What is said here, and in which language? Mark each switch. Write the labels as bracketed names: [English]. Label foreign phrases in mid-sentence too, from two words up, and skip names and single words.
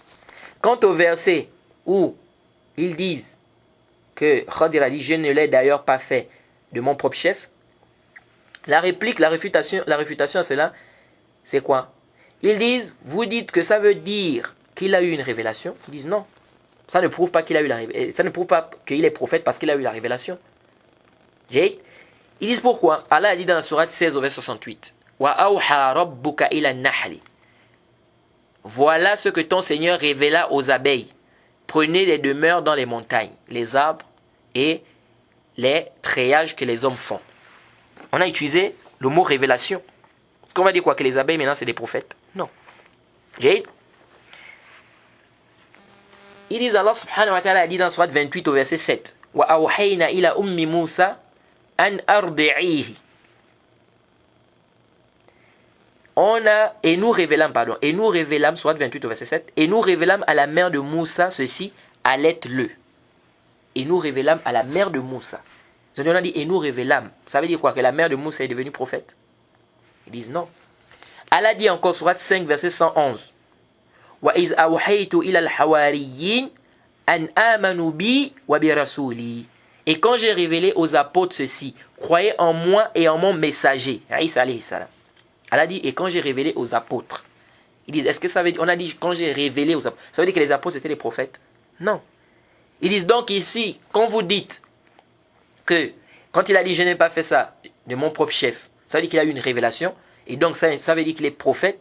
[French] Quant au verset où ils disent que Khadir a dit « Je ne l'ai d'ailleurs pas fait de mon propre chef », la réplique, la réfutation à cela, c'est quoi? Ils disent, vous dites que ça veut dire qu'il a eu une révélation. Ils disent non. Ça ne prouve pas qu'il a eu la révélation. Ça ne prouve pas qu'il est prophète parce qu'il a eu la révélation. Ils disent pourquoi? Allah a dit dans la sourate 16 au verset 68. [Arabic] وأوحى ربك إلى النحل. [French] Voilà ce que ton Seigneur révéla aux abeilles. Prenez les demeures dans les montagnes, les arbres et les treillages que les hommes font. On a utilisé le mot révélation. Est-ce qu'on va dire quoi? Que les abeilles maintenant c'est des prophètes? Non. J'ai. Ils disent, Allah [Arabic] سبحانه وتعالى [French] a dit dans Surat 28 au verset 7. [Arabic] وأوحينا إلى أم موسى أن أرضعيه. [French] Et nous révélâmes, Surat 28 au verset 7, et nous révélâmes à la mère de Moussa ceci, allaite-le. Et nous révélâmes à la mère de Moussa. On a dit, et nous révélâmes. Ça veut dire quoi? Que la mère de Moussa est devenue prophète? Ils disent non. Allah dit encore, Surat 5, verset 111. [Arabic] وإذ أوحيت إلى الحواريين أن آمنوا بي وبرسولي. [French] Et quand j'ai révélé aux apôtres ceci, croyez en moi et en mon messager. [Arabic] عيسى عليه السلام. [French] Allah dit, et quand j'ai révélé aux apôtres. Ils disent, est-ce que ça veut dire, on a dit quand j'ai révélé aux apôtres, ça veut dire que les apôtres étaient les prophètes? Non. Ils disent donc ici, quand vous dites que, quand il a dit, je n'ai pas fait ça de mon propre chef, ça veut dire qu'il a eu une révélation, et donc ça veut dire qu'il est prophète?